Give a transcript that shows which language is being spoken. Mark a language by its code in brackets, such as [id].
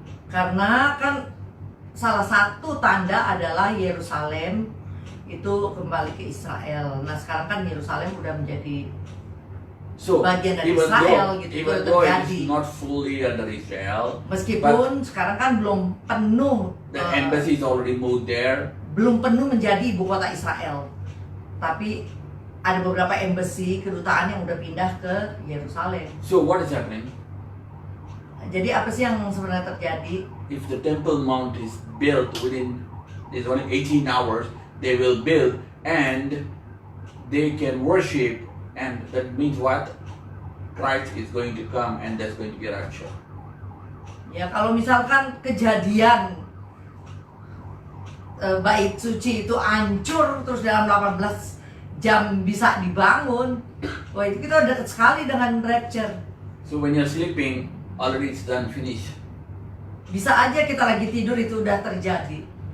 [id] Karena kan salah satu tanda adalah Yerusalem itu kembali ke Israel. Nah sekarang kan Yerusalem udah menjadi bagian dari Israel gitu, [en] even though it is not fully under Israel, [id] meskipun sekarang kan belum penuh, [en] the embassy is already moved there. [id] Belum penuh menjadi ibu kota Israel, tapi ada beberapa embassy, kedutaan yang udah pindah ke Yerusalem. [en] So what is happening? [id] Jadi apa sih yang sebenarnya terjadi? [en] If the Temple Mount is built within, it's only 18 hours, they will build and they can worship, and that means what? Christ is going to come and there's going to be a rapture. [id] Ya kalau misalkan kejadian bait suci itu hancur terus dalam 18 jam bisa dibangun, wah itu kita dekat sekali dengan rapture. [en] So when you're sleeping, already it's done, finished. [id] Bisa aja kita lagi tidur itu udah terjadi.